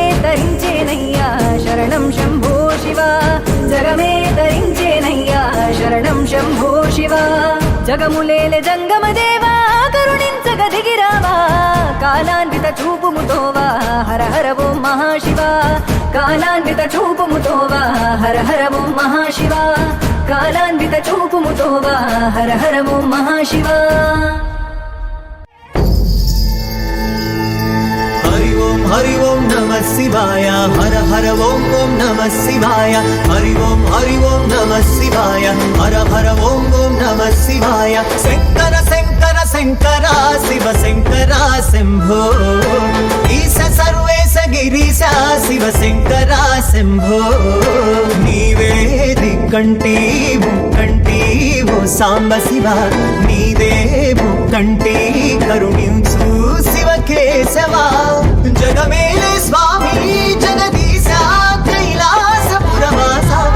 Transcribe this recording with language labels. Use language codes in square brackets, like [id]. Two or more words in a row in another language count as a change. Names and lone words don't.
[te] తరించేనయ్యా శరణం శంభో శివ జగమే తరించేనయ్యా శరణం శంభో శివ జగములేలె జంగమదేవా కరుణించగదిగిరావా కాలాన్విత చూపుముతోవా హర హర ఓం మహాశివ కాలాన్విత చూపుముతోవా హర హర ఓం మహాశివ కాలాన్విత చూపుముతోవా హర హర ఓం మహాశివ [sa] हरि ओम नमः शिवाय हर हर ओम ओम नमः शिवाय हरि ओम नमः शिवाय [te] శంకర శంకర శంకర శివ శంకర శంభో ఈశ సర్వేశ గిరీశ శివ శంకర శంభో నీవే దిక్కంటి ముక్కంటి ఓ సాంబ శివ నీదే ముక్కంటి కరుణించు శివ కేశవ జగమేలే స్వామి జగదీశ కైలాసపురవాస